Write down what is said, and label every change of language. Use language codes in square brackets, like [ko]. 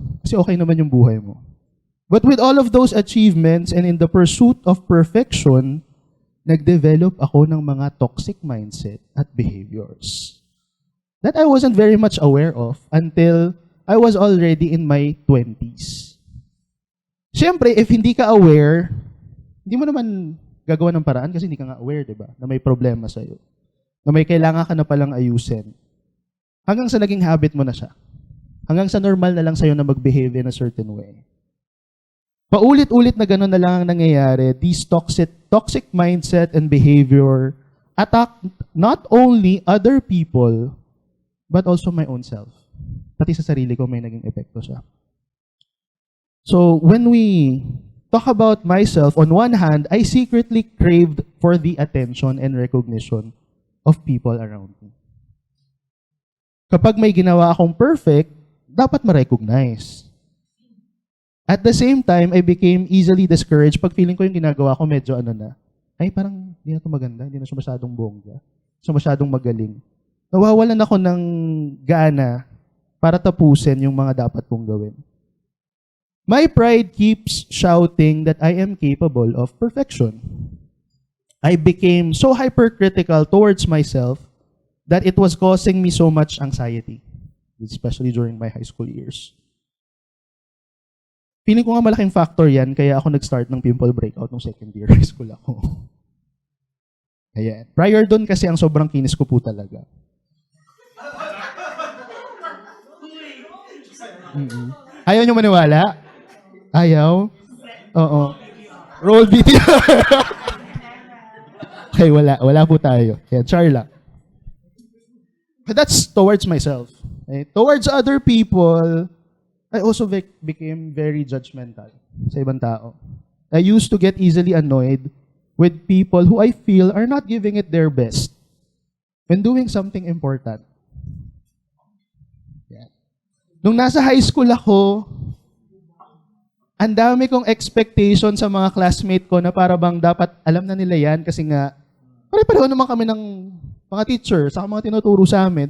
[tl] Kasi okay naman yung buhay mo. [en] But with all of those achievements and in the pursuit of perfection, [tl] nag-develop ako ng mga [en] toxic mindset at behaviors that I wasn't very much aware of until I was already in my 20s. [tl] Siyempre, if hindi ka aware, hindi mo naman gagawa ng paraan kasi hindi ka nga aware, di ba? Na may problema sa'yo. Na may kailangan ka na palang ayusin. Hanggang sa naging habit mo na siya. Hanggang sa normal na lang sa'yo na mag-behave [en] in a certain way. [tl] Paulit-ulit na gano'n na lang ang nangyayari. [en] These toxic mindset and behavior attack not only other people, but also my own self. [tl] Pati sa sarili ko may naging epekto siya. [en] So, when we talk about myself, on one hand, I secretly craved for the attention and recognition of people around me. [tl] Kapag may ginawa akong perfect, dapat ma-recognize. [en] At the same time, I became easily discouraged [tl] pag feeling ko yung ginagawa ko medyo ay parang hindi na ito maganda, hindi na siya masyadong bongga, siya masyadong magaling. Nawawalan ako ng gana para tapusin yung mga dapat kong gawin. [en] My pride keeps shouting that I am capable of perfection. I became so hypercritical towards myself that it was causing me so much anxiety, especially during my high school years. [tl] Feeling ko nga malaking factor yan, kaya ako nag-start ng pimple breakout nung second year high school ako. Ayan. Prior doon kasi ang sobrang kinis ko po talaga. Ayaw nyo maniwala? Ayaw? Oo. Roll VTR. Okay, wala. Wala po tayo. Yan, char lang. [en] But that's towards myself. Okay? Towards other people, I also became very judgmental [tl] sa ibang tao. [en] I used to get easily annoyed with people who I feel are not giving it their best when doing something important. [tl] Yan. Nung nasa high school ako, ang dami kong expectation sa mga classmate ko na para bang dapat alam na nila yan kasi nga, pare-pareho naman kami ng mga teacher, saka mga tinuturo sa amin.